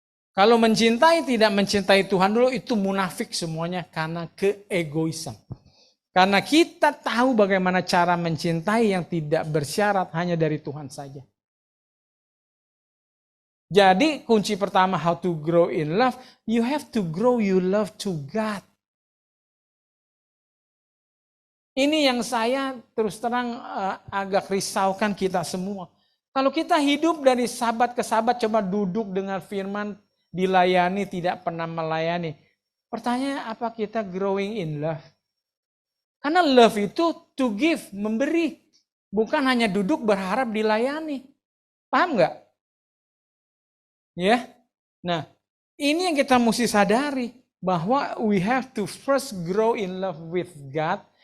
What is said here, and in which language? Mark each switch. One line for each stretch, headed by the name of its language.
Indonesian: Kalau mencintai tidak mencintai Tuhan dulu itu munafik semuanya karena keegoisan. Karena kita tahu bagaimana cara mencintai yang tidak bersyarat hanya dari Tuhan saja. Jadi kunci pertama
English: how to grow in love, you have to grow your love to God.
Indonesian: Ini yang saya terus terang agak risaukan kita semua. Kalau kita hidup dari sahabat ke sahabat, coba duduk dengan firman, dilayani, tidak pernah melayani. Pertanyaannya, apa kita
English: growing in love?
Indonesian: Karena love itu
English: to give,
Indonesian: memberi. Bukan hanya duduk berharap dilayani. Paham nggak? Ya. Nah, ini yang kita mesti sadari.
English: Bahwa we have to first grow in love with God.